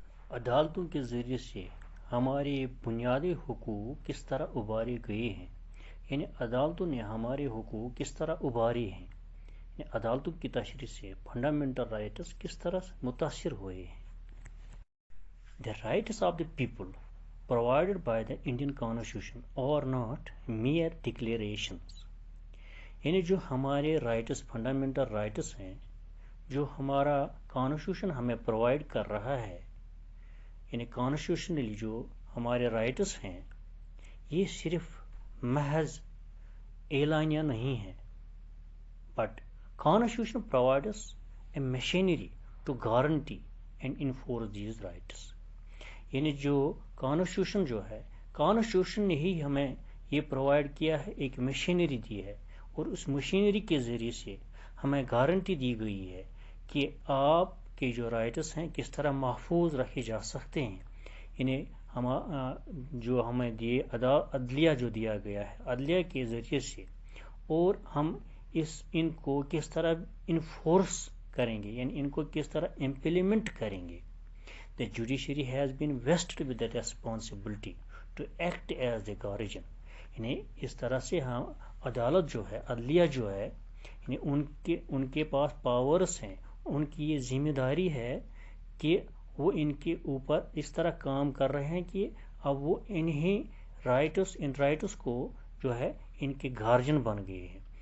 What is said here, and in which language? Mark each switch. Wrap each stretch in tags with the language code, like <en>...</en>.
<ur>عدالتوں کے ذریعے سے ہمارے بنیادی حقوق کس طرح ابھارے گئے ہیں، یعنی عدالتوں نے ہمارے حقوق کس طرح ابھارے ہیں، یعنی عدالتوں کی تشریح سے فنڈامنٹل رائٹس کس طرح متاثر ہوئے ہیں.</ur> <en>The rights of the people provided by the Indian Constitution are not mere declarations.</en> <ur>یعنی جو ہمارے رائٹس فنڈامنٹل رائٹس ہیں، جو ہمارا کانسٹیٹیوشن ہمیں پرووائڈ کر رہا ہے، یعنی کانسٹیٹیوشنلی جو ہمارے رائٹس ہیں، یہ صرف محض اعلانیہ نہیں ہے،</ur> <en>But constitution provides a machinery to guarantee and enforce these rights.</en> <ur>یعنی جو کانسٹیٹیوشن جو ہے، کانسٹیٹیوشن نے ہی ہمیں یہ پرووائڈ کیا ہے، ایک مشینری دی ہے، اور اس مشینری کے ذریعے سے ہمیں گارنٹی دی گئی ہے کہ آپ کے جو رائٹس ہیں کس طرح محفوظ رکھے جا سکتے ہیں. یعنی جو ہمیں عدلیہ جو دیا گیا ہے، عدلیہ کے ذریعے سے، اور ہم ان کو کس طرح انفورس کریں گے، یعنی ان کو کس طرح امپلیمنٹ کریں گے.</ur> <en>The judiciary has been vested with the responsibility to act as the guardian.</en> <ur>یعنی اس طرح سے ہم عدالت جو ہے، عدلیہ جو ہے، یعنی ان کے پاس پاورز ہیں، ان کی یہ ذمہ داری ہے کہ وہ ان کے اوپر اس طرح کام کر رہے ہیں کہ اب وہ ان رائٹس کو جو ہے ان کے گارجن بن گئے ہیں.</ur>